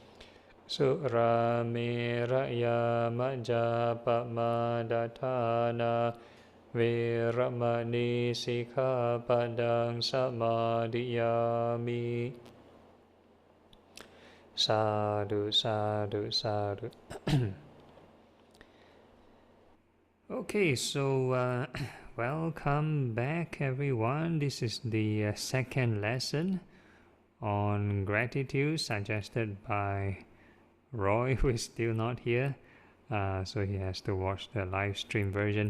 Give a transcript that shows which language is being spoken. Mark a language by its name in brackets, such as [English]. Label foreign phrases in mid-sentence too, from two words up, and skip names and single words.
[Pali] Surameraya majjapamadatthāna vīramani sikkhapadang samadhiyāmi. Sadhu, sadhu, sadhu. [English] Okay, so welcome back everyone. This is the second lesson on gratitude suggested by Roy, who is still not here, so he has to watch the live stream version.